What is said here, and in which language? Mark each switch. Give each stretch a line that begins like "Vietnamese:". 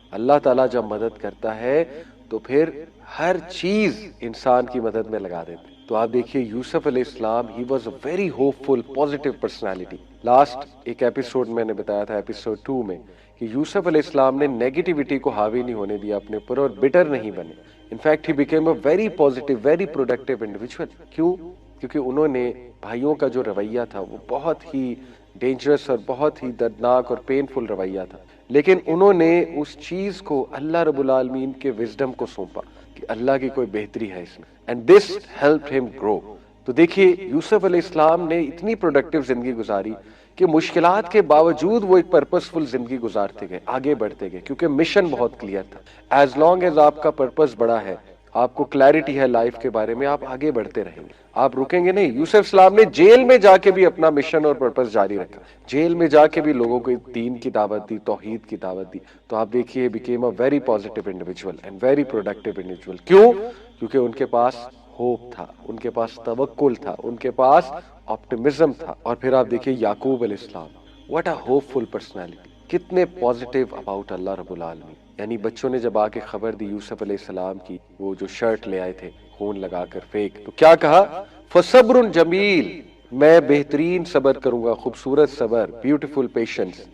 Urdu: اللہ تعالیٰ جب مدد کرتا ہے تو پھر ہر چیز انسان کی مدد میں لگا دیتے. تو آپ دیکھیے
English: Yusuf علیہ السلام، he was a very hopeful positive personality.
Urdu: Last ایک ایپیسوڈ میں نے بتایا تھا، ایپیسوڈ 2 میں، کہ یوسف علیہ السلام نے نیگیٹیوٹی کو حاوی نہیں ہونے دیا اپنے اوپر اور بٹر نہیں بنے.
English: In fact he became a very positive, very productive individual.
Urdu: کیوں؟ کیونکہ انہوں نے بھائیوں کا جو رویہ تھا وہ بہت ہی ڈینجرس اور بہت ہی دردناک اور پینفل رویہ تھا، لیکن انہوں نے اس چیز کو اللہ رب العالمین کے وزڈم کو سونپا کہ اللہ کی کوئی بہتری ہے اس میں،
English: And this helped him grow.
Urdu: تو دیکھیے یوسف علیہ السلام نے اتنی پروڈکٹیو زندگی گزاری کہ مشکلات کے باوجود وہ ایک پرپسفل زندگی گزارتے گئے، آگے بڑھتے گئے، کیونکہ مشن بہت کلیئر تھا. ایز لانگ ایز آپ کا پرپس بڑا ہے، آپ کو کلیئرٹی ہے لائف کے بارے میں، آپ آگے بڑھتے رہیں گے، آپ رکیں گے نہیں. یوسف السلام نے جیل میں جا کے بھی اپنا مشن اور پرپس جاری رکھا، جیل میں جا کے بھی لوگوں کو دین کی دعوت دی، توحید کی دعوت دی. تو آپ دیکھیے
English: Became a very positive individual and very productive individual.
Urdu: کیوں؟ کیونکہ ان کے پاس ہوپ تھا، ان کے پاس توکل تھا، ان کے پاس آپٹیمزم تھا. اور پھر آپ دیکھیے یعقوب علیہ السلام،
English: what a hopeful personality,
Urdu: کتنے پازیٹیو اباؤٹ اللہ رب العالمین. یعنی بچوں نے جب آ کے خبر دی یوسف علیہ السلام کی، وہ جو شرٹ لے آئے تھے خون لگا کر فیک، تو کیا کہا؟ فصبر جمیل، میں بہترین صبر کروں گا، خوبصورت صبر،
English: Beautiful patience.